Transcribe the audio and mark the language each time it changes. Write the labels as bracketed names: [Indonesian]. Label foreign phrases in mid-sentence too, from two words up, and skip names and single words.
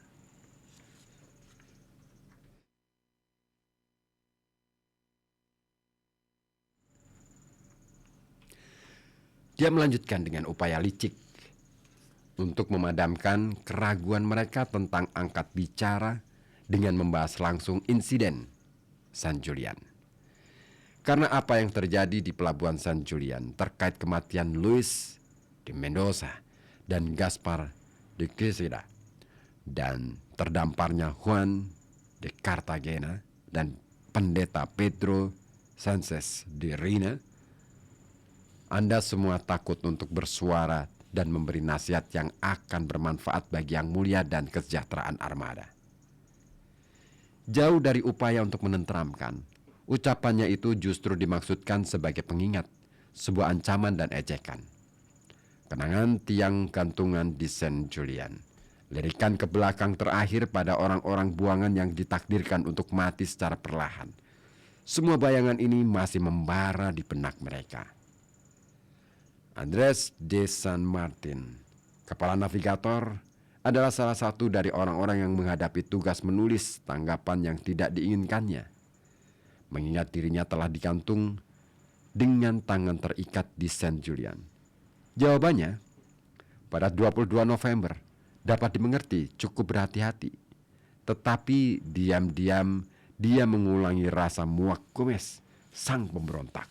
[Indonesian] Dia melanjutkan dengan upaya licik untuk memadamkan keraguan mereka tentang angkat bicara dengan membahas langsung insiden San Julian. Karena apa yang terjadi di pelabuhan San Julian terkait kematian Luis de Mendoza dan Gaspar de Quesada dan terdamparnya Juan de Cartagena dan pendeta Pedro Sánchez de Reina, Anda semua takut untuk bersuara dan memberi nasihat yang akan bermanfaat bagi Yang Mulia dan kesejahteraan armada. Jauh dari upaya untuk menenteramkan, ucapannya itu justru dimaksudkan sebagai pengingat, sebuah ancaman dan ejekan. Kenangan tiang gantungan di San Julian, lirikan ke belakang terakhir pada orang-orang buangan yang ditakdirkan untuk mati secara perlahan. Semua bayangan ini masih membara di benak mereka. Andrés de San Martin, kepala navigator, adalah salah satu dari orang-orang yang menghadapi tugas menulis tanggapan yang tidak diinginkannya, mengingat dirinya telah digantung dengan tangan terikat di San Julian. Jawabannya, pada 22 November dapat dimengerti cukup berhati-hati, tetapi diam-diam dia mengulangi rasa muak Gomez, sang pemberontak.